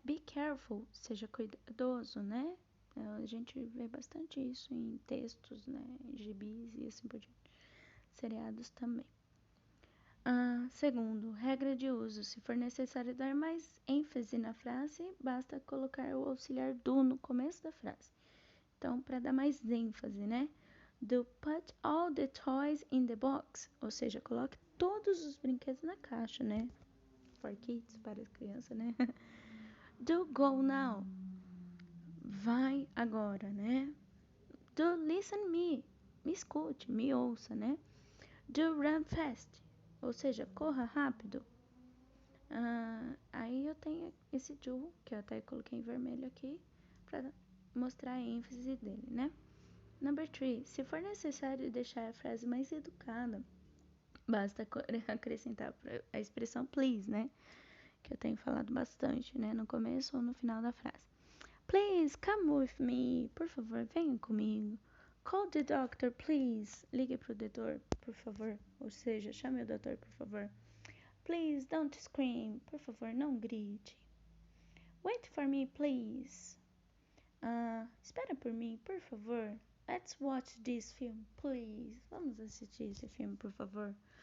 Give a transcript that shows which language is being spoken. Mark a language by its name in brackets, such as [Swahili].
[English] Be careful, [Portuguese] seja cuidadoso, né? A gente vê bastante isso em textos, né? Gibis e assim por diante. Seriados também. Segundo, regra de uso. Se for necessário dar mais ênfase na frase, basta colocar o auxiliar do no começo da frase. Então, para dar mais ênfase, né? [English] Do put all the toys in the box. [Portuguese] Ou seja, coloque todos os brinquedos na caixa, né? [English] For kids, [Portuguese] para as crianças, né? [English] Do go now. [Portuguese] Vai agora, né? [English] Do listen [Portuguese] me escute, me ouça, né? [English] Do run fast, [Portuguese] ou seja, corra rápido. Aí eu tenho esse do, que eu até coloquei em vermelho aqui, para mostrar a ênfase dele, né? Number 3, se for necessário deixar a frase mais educada, basta acrescentar a expressão please, né? Que eu tenho falado bastante, né? No começo ou no final da frase. [English] Please come with me. [Portuguese] Por favor, venha comigo. [English] Call the doctor, please. [Portuguese] Ligue pro doutor, por favor. Ou seja, chame o doutor, por favor. [English] Please don't scream. [Portuguese] Por favor, não grite. [English] Wait for me, please. [Portuguese] Espera por mim, por favor. [English] Let's watch this film, please. [Portuguese] Vamos assistir esse filme, por favor.